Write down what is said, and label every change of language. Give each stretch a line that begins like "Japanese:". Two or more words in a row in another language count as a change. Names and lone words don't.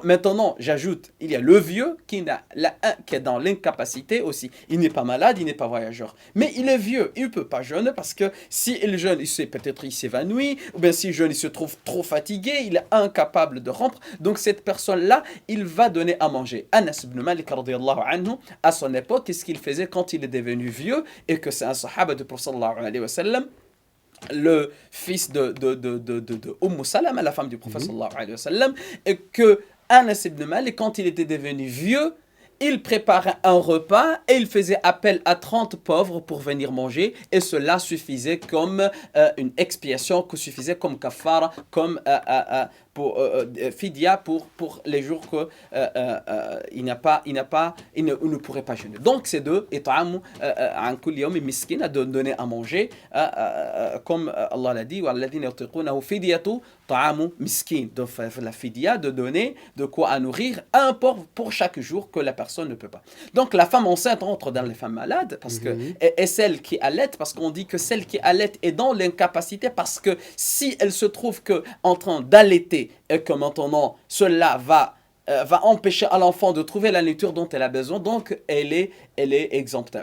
French: Maintenant, j'ajoute, il y a le vieux qui est dans l'incapacité aussi. Il n'est pas malade, il n'est pas voyageur. Mais il est vieux, il ne peut pas jeûner parce que s'il jeûne, peut-être il s'évanouit, ou bien s'il jeûne, il se trouve trop fatigué, il est incapable de rompre. Donc cette personne-là, il va donner à manger.
Arabic: أنس بن مالك رضي الله عنه,
French: à son époque, qu'est-ce qu'il faisait quand il est devenu vieux et que c'est un sahaba de Prophète
Arabic: صلى الله عليه وسلم,
French: le fils de Salama, la femme du prophète
Arabic: صلى الله عليه وسلم,
French: et que Anas ibn Malik, quand il était devenu vieux, il préparait un repas et il faisait appel à 30 pauvres pour venir manger, et cela suffisait comme une expiation, que suffisait comme kafara, comme fidya pour les jours que il ne pourrait pas jeûner. Donc c'est de
Arabic: إطعام عن كل يوم مسكين,
French: de donner à manger, comme Allah l'a dit,
Arabic: والذين يطيقونه فدية طعام مسكين,
French: de faire la fidya, de donner de quoi à nourrir un pauvre pour chaque jour que la personne ne peut pas. Donc la femme enceinte entre dans les femmes malades parce que et celle qui allait, parce qu'on dit que celle qui allait est dans l'incapacité, parce que si elle se trouve que en train d'allaiter et que maintenant cela va empêcher à l'enfant de trouver la nourriture dont elle a besoin, donc elle est exempte.